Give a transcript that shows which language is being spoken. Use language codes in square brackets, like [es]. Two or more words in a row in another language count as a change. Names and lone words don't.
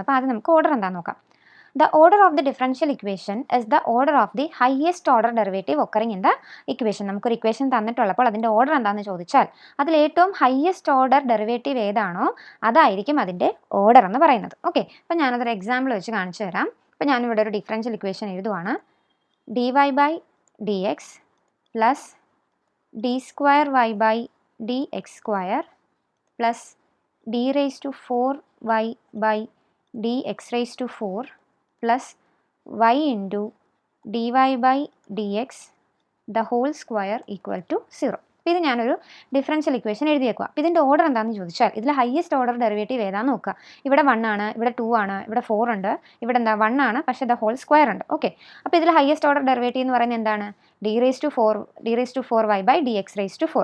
[ml] അപ്പോൾ ആദ്യം നമുക്ക് ഓർഡർ എന്താണെന്ന് നോക്കാം. [en] The order of the differential equation is the order of the highest order derivative occurring in the equation. [ml] നമുക്കൊരു ഇക്വേഷൻ തന്നിട്ടുള്ളപ്പോൾ അതിൻ്റെ ഓർഡർ എന്താണെന്ന് ചോദിച്ചാൽ അതിൽ ഏറ്റവും [en] highest order derivative [ml] ഏതാണോ അതായിരിക്കും അതിൻ്റെ ഓർഡർ എന്ന് പറയുന്നത്. ഓക്കെ, അപ്പോൾ ഞാനതൊരു എക്സാമ്പിൾ വെച്ച് കാണിച്ചു തരാം. അപ്പോൾ ഞാനിവിടെ ഒരു [en] differential equation [ml] എഴുതുവാണ്. [en] dy/dx plus d²y/dx² plus d⁻⁴y/dx⁴ plus y into dy/dx the whole square equal to 0. [ml] അപ്പോൾ ഇത് ഞാനൊരു [en] differential equation [ml] എഴുതിയേക്കുക. അപ്പോൾ ഇതിൻ്റെ ഓർഡർ എന്താണെന്ന് ചോദിച്ചാൽ ഇതിൽ [en] highest order derivative [ml] ഏതാണെന്ന് നോക്കുക. ഇവിടെ 1 ആണ്, ഇവിടെ 2 ആണ്, ഇവിടെ 4 ഉണ്ട്, ഇവിടെ എന്താ 1 ആണ്, പക്ഷേ [en] the whole square [ml] ഉണ്ട്. ഓക്കെ, അപ്പോൾ ഇതിൽ [en] highest order derivative [ml] എന്ന് പറയുന്നത് എന്താണ്, d⁻⁴y/dx⁴.